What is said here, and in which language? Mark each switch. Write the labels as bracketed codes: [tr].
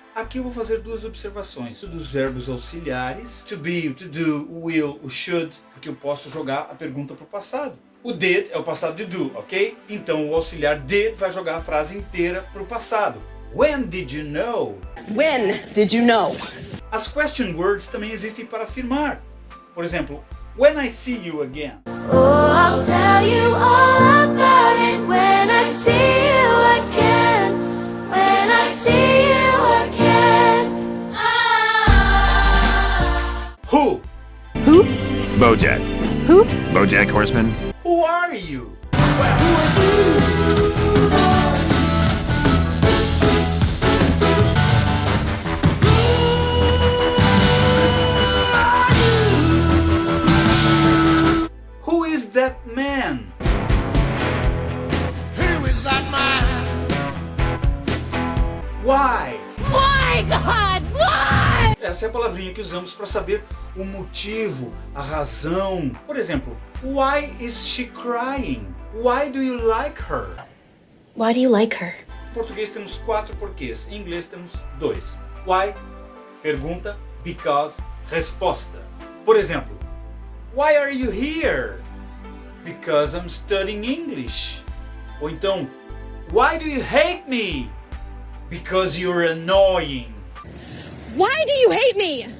[pt] Aqui eu vou fazer 2 observações dos verbos auxiliares, to be, o to do, o will, o should, porque eu posso jogar a pergunta para o passado. O did é o passado de do, ok? Então o auxiliar did vai jogar a frase inteira para o passado. [en] When did you know? When did you know? [pt] As question words também existem para afirmar. Por exemplo, [en] when I see you again. Oh, I'll tell you all about it when I see you again. When I see you again. Ah. Who? Who? Bojack. Who? Bojack Horseman. Who are you? Who is that man? Who is that man? Why? Why, God? Why? [pt] Essa é a palavrinha que usamos para saber o motivo, a razão. Por exemplo, [en] why is she crying? [pt] Why do you like her? Why do you like her? Em português temos 4 porquês, em inglês temos 2. Why, pergunta, because, resposta. Por exemplo, [en] why are you here? Because I'm studying English. [pt] Ou então, [en] why do you hate me? Because you're annoying. Why do you hate me?